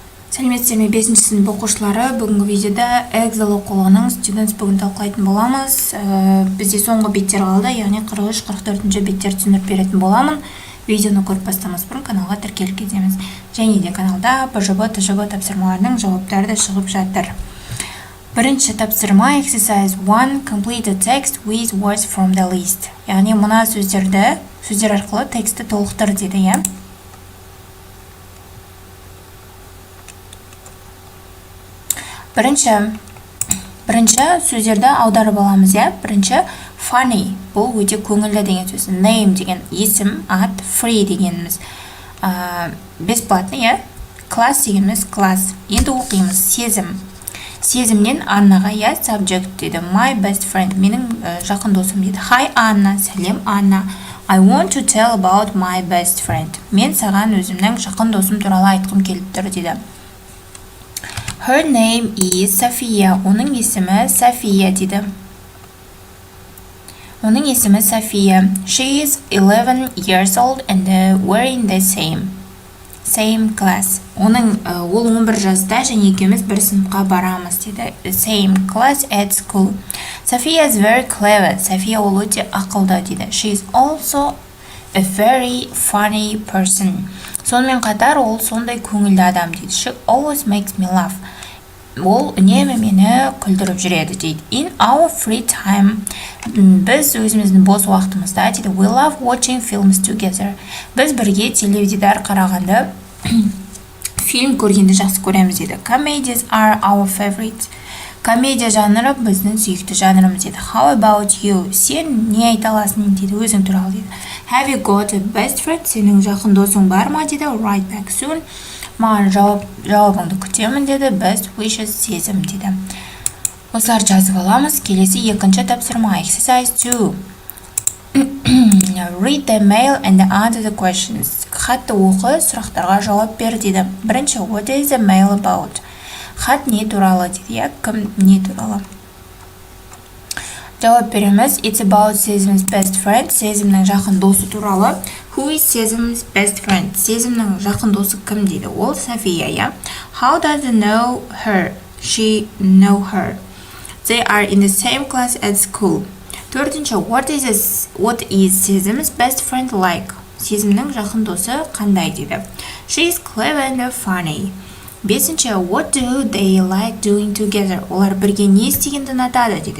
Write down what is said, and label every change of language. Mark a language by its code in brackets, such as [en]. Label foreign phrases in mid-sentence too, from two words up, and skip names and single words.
[kk] Сәлеметсіздер ме 5-ші сынып оқушылары, бүгінгі видеода Эксел оқулығының Students бүгін талқылайтын боламыз. Бізде соңғы беттер қалды, яғни 43-44 беттер түсіндіріп беретін боламын. Видеоны көріп бастамас бұрын каналға тіркеліп кетеміз. Және де каналда БЖБ, ТЖБ тапсырмаларының жауаптары да шығып жатыр. Бірінші тапсырма Exercise 1. [en] Complete the text with words from the list. [kk] Яғни мына сөздер арқылы тексті толықтыр деді, иә? Бірінші сөздерді аударып аламыз, иә? Бірінші funny, бұл өте көңілді деген сөз. Name деген есім, ат, free дегеніміз бесплатный, иә? Class дегеніміз класс. Енді оқимыз сезім. Сезімнен Аннаға, иә, subject дейді. [en] My best friend, [kk] менің жақын досым дейді. Hi Анна, сәлем Анна. [en] I want to tell about my best friend. [kk] Мен саған өзімнің жақын досым туралы айтқым келіп тұр дейді. [en] Her name is София. [kk] Оның есімі София дейді. Оның есімі София. [en] She is 11 years old and we're in the same class. [kk] Ол 11 жаста және екеуміз бір сыныпқа барамыз дейді. [en] Same class at school. София is very clever. [kk] София ол өте ақылды дейді. [en] She is also a very funny person. [kk] Сонымен қатар ол сондай көңілді адам дейді. [en] She always makes me laugh. [kk] Ол үнемі мені күлдіріп жүреді дейді. [en] In our free time, [kk] біз өзіміздің бос уақытымызда дейді. [en] We love watching films together. [kk] Біз бірге теледидар қарағанды, фильм көргенді жақсы көреміз дейді. [en] Comedies are our favorites. [kk] Комедия жанры біздің сүйікті жанрымыз дейді. [en] How about you? [kk] Сен не айта аласың дейді, өзің туралы дейді. [en] Have you got a best friend? [kk] Сенің жақын досың бар ма дейді. [en] Write back soon. [kk] Маған жауабыңды күтемін деді. [en] Best wishes [kk] сезім дейді. Осылар жазып аламыз. Келесі екінші тапсырма. [en] Exercise 2. Read the mail and answer the questions. [kk] Хатты оқы, сұрақтарға жауап бер дейді. Бірінші, [en] what is the mail about? [kk] Хат не туралы дейді, кім не туралы? Жауап береміз. [en] It's about Сезім's best friend. [kk] Сезімнің жақын досы туралы. [en] Who is Сезім's best friend? [kk] Сезімнің жақын досы кім дейді? Ол София, иә? [en] How does he know her? She know her. They are in the same class at school. [kk] Төртінші, [en] what is Сезім's best friend like? [kk] Сезімнің жақын досы қандай дейді? [en] She is clever and funny. Бесінші, what do they like doing together? [kk] Олар бірге не істегенді ұнатады дейді.